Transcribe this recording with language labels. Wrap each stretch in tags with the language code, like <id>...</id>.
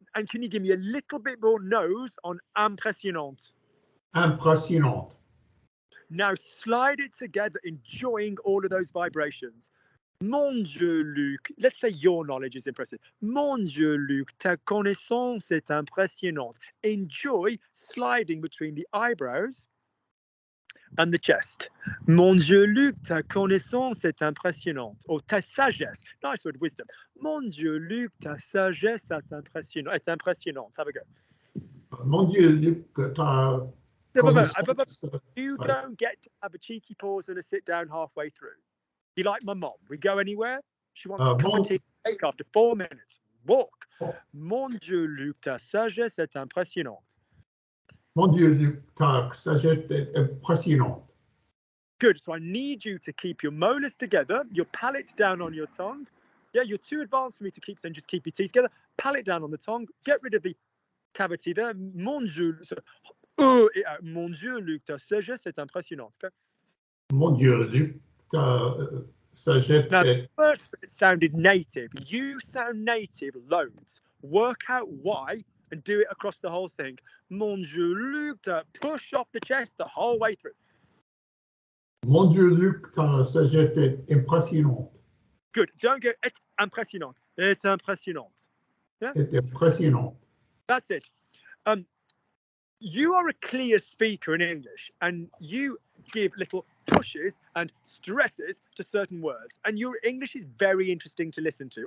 <en>And can you give me a little bit more nose on impressionnant?</en> <fr>Impressionnant.</fr> <en>Now slide it together, enjoying all of those vibrations.</en> <fr>Mon Dieu, Luc.</fr> <en>Let's say your knowledge is impressive.</en> <fr>Mon Dieu, Luc, ta connaissance est impressionnante.</fr> <en>Enjoy sliding between the eyebrows and the chest.</en> <fr>Mon Dieu, Luc, ta connaissance est impressionnante. Or ta sagesse.</fr> <en>Nice word, wisdom.</en> <fr>Mon Dieu, Luc, ta sagesse est impressionnante.</fr> <en>Have a go.</en> <fr>Mon Dieu, Luc, ta connaissance.</fr> <en>You don't get to have a cheeky pause and a sit down halfway through. You like my mom? We go anywhere? She wants a cup of tea take after 4 minutes. Walk.</en> <fr>Mon Dieu, Luc, ta sagesse est impressionnante. Mon Dieu, Luc, ta sagesse est impressionnante.</fr> <en>Good. So I need you to keep your molars together, your palate down on your tongue. Yeah, you're too advanced for me to keep saying just keep your teeth together. Palate down on the tongue. Get rid of the cavity there.</en> <fr>Mon Dieu.</fr> <en>So,</en> <fr>mon Dieu, Luc, ta sagesse est impressionnante.</fr> <en>Okay?</en> <fr>Mon Dieu, Luc, ta sagesse</fr> <en>now,</en> <fr>est...</fr> <en>First, it sounded native. You sound native loads. Work out why and do it across the whole thing.</en> <fr>Mon Dieu, Luc,</fr> <en>push off the chest the whole way through.</en> <fr>Mon Dieu, Luc, ta sagesse est impressionnante.</fr> <en>Good. Don't go, it's impressionnant. It's impressionnant. Yeah? It's impressionnant. That's it. You are a clear speaker in English, and you give little pushes and stresses to certain words, and your English is very interesting to listen to.</en>